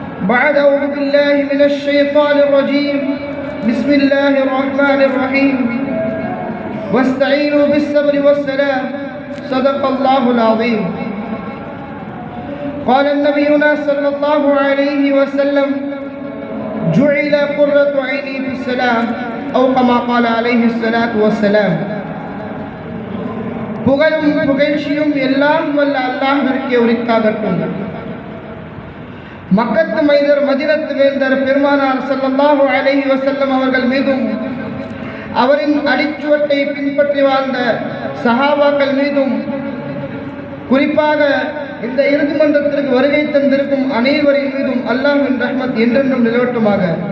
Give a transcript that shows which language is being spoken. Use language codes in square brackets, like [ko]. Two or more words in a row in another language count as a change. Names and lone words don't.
[ar] بعد أعوذ بالله من الشيطان الرجيم بسم الله الرحمن الرحيم واستعينوا بالصبر والصلاة صدق الله العظيم. قال نبينا صلى الله عليه وسلم جعل قرة عيني في الصلاة أو كما قال عليه الصلاة والسلام. [ta] புகழும் புகழ்ச்சியும் எல்லாம் வல்ல அல்லாஹ்விற்கே உரித்தாகட்டும். மக்கத்து மைதர் மதீனத்து வேந்தர் பெருமானார் [ar] صلى الله عليه وسلم [ta] அவர்கள் மீதும் அவரின் அடிச்சுவட்டை பின்பற்றி வாழ்ந்த சஹாபாக்கள் மீதும் குறிப்பாக இந்த இறுதி மன்றத்திற்கு வருகை தந்திருக்கும் அனைவரின் மீதும் அல்லாஹ்வின் ரஹ்மத் என்றென்றும் நிலவட்டுமாக.